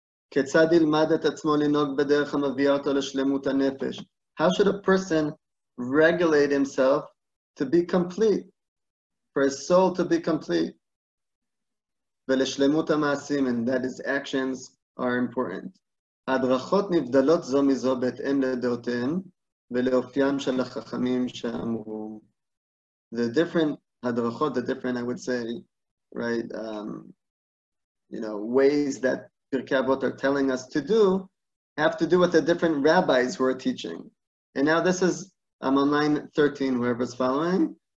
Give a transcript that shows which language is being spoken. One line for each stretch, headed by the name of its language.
Hebrew: כיצד ילמד את עצמו לנהוג בדרך המביאה אותו לשלמות הנפש,
English: how should a person regulate himself to be complete, for his soul to be complete,
Hebrew: ולשלמות המעשים,
English: and that his actions are important.
Hebrew: ההדרכות נבדלות זו מזו בהתאם לדעותיהם ולאופיים של החכמים שאמרו.
English: The different הדרכות, the different, I would say, right, ways that Pirkei Avot are telling us to do have to do with the different rabbis who are teaching. And now this is, I'm on line 13, whoever's following.